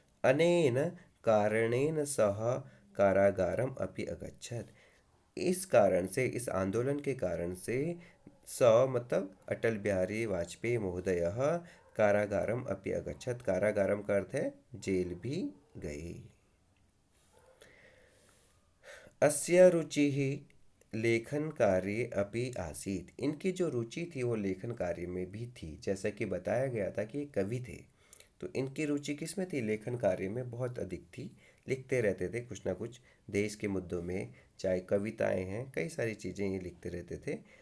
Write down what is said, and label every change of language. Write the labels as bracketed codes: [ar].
[sa] अनेन कारणेन सह कारागारम अपि अगच्छत्। [hi] इस कारण से, इस आंदोलन के कारण से, स मतलब अटल बिहारी वाजपेयी महोदय [sa] कारागारम अपि अगच्छत्, [hi] कारागारम का अर्थ है जेल भी गए। [sa] अस्य रुचिः लेखन कार्ये अपि आसीत्। [hi] इनकी जो रुचि थी वो लेखन कार्य में भी थी, जैसा कि बताया गया था कि ये कवि थे, तो इनकी रुचि किस में थी, लेखन कार्य में बहुत अधिक थी, लिखते रहते थे कुछ ना कुछ देश के मुद्दों में, चाहे कविताएं हैं, कई सारी चीज़ें ये लिखते रहते थे।